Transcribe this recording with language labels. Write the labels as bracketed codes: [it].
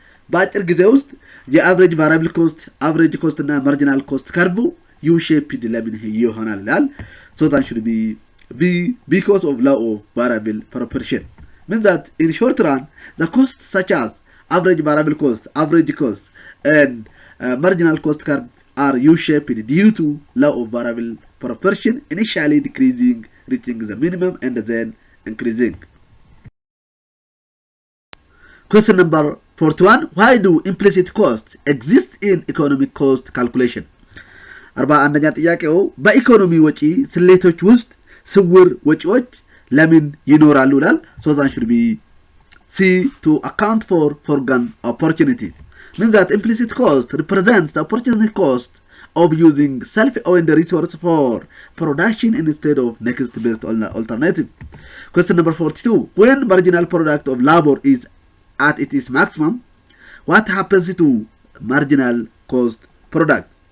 [am] በአጭር ጊዜ ውስጥ የአቨሬጅ variable cost average cost እና marginal cost curve u-shaped ለምን ይሆናል ይላል። [en] so that should be because of law of variable proportion means that in short run the costs such as average variable cost average cost and marginal cost curve are u-shaped due to law of variable proportion initially decreasing reaching the minimum and then increasing. Question number 41. why do implicit costs exist in economic cost calculation? [am] 41ኛ ጥያቄው በኢኮኖሚ ወጪ ስሌቶች ውስጥ ስውር ወጪዎች ለምን ይኖራሉ ይላል። [en] so that should be c to account for foregone opportunities means that implicit cost represents the opportunity cost of using self-owned resource for production instead of next best alternative. Question number 42. When marginal product of labor is at its maximum, what happens to marginal cost product?